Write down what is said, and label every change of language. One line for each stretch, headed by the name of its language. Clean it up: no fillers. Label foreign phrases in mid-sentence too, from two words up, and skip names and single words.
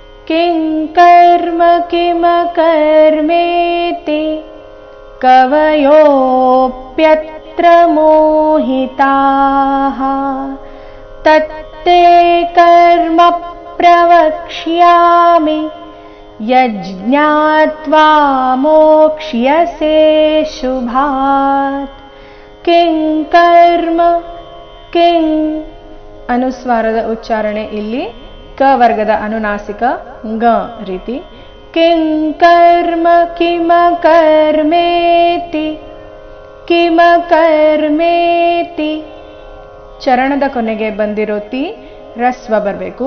Sanskrit: किं कर्म किमकर्मेति कवयोऽप्यत्र मोहिताः तत्ते कर्म प्रवक्ष्यामि यज्ञात्वा मोक्ष्यसे शुभात्। किं कर्म
Kannada: किಂ ಅನುಸ್ವಾರದ ಉಚ್ಚಾರಣೆ ಇಲ್ಲಿ ಕ ವರ್ಗದ ಅನುನಾಸಿಕ ಗ ರೀತಿ.
Sanskrit: ಕಿಂ ಕರ್ಮ ಕಿಮ ಕರ್ಮೇತಿ ಕಿಮ ಕರ್ಮೇತಿ
Kannada: ಚರಣದ ಕೊನೆಗೆ ಬಂದಿರೋ ತಿ ರಸ್ವ ಬರಬೇಕು.